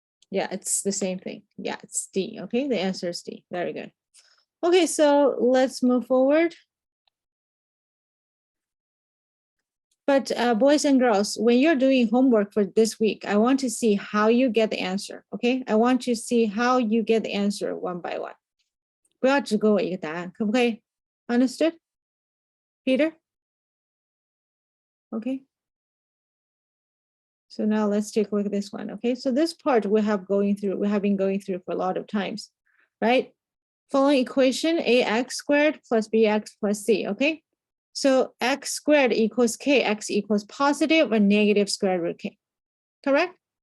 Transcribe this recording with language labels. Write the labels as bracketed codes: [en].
[en] Yeah, it's the same thing. Yeah, it's D, okay? The answer is D, very good. Okay, so let's move forward. But boys and girls, when you're doing homework for this week, I want to see how you get the answer. Okay, I want to see how you get the answer one by one. [zh] 不要只给我一个答案，可不可以 ？ [en] Understood, Peter? Okay. So now let's take a look at this one. Okay, so this part we have been going through for a lot of times, right? Following equation ax squared plus bx plus c. Okay, so x squared equals k, x equals positive or negative square root k. Correct?